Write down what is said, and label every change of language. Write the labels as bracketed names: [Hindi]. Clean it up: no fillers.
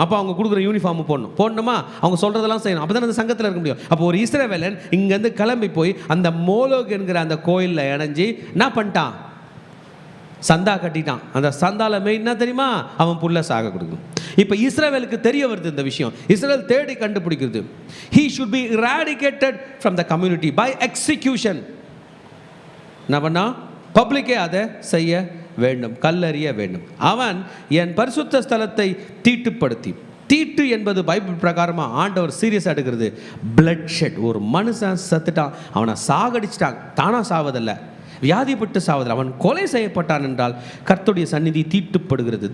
[Tamil] அப்போ அவங்க கொடுக்குற யூனிஃபார்ம் போடணுமா? அவங்க சொல்கிறதெல்லாம் செய்யணும். அப்போ தான் அந்த சங்கத்தில் இருக்க முடியும். அப்போ ஒரு இஸ்ரவேலன் இங்கேருந்து கிளம்பி போய் அந்த மோலோக் என்கிற அந்த கோயிலில் இணைஞ்சி என்ன பண்ணிட்டான்? சந்தா கட்டிட்டான். அந்த சந்தால மெயின் என்ன தெரியுமா? அவன் புள்ள சாக கொடுக்கணும். இப்போ இஸ்ரவேலுக்கு தெரிய வருது இந்த விஷயம். இஸ்ரவேல் தேடி கண்டுபிடிக்கிறது. [English] He should be eradicated from the community by execution. [Tamil] என்ன பண்ணா? பப்ளிக்கே அதை செய்ய வேண்டும், கல்லறிய வேண்டும். அவன் என் பரிசுத்த ஸ்தலத்தை தீட்டு என்பது பைபிள் பிரகாரமாக ஆண்டவர் சீரியஸாக எடுக்கிறது. Blood shed. ஒரு மனுஷன் செத்துட்டான், அவனை சாகடிச்சிட்டான். தானாக சாவதில்லை, வியாதிப்பட்டு சாவதில்லை, அவன் கொலை செய்யப்பட்டான் என்றால் கர்த்தருடைய சந்நிதி தீட்டுப்படுகிறது.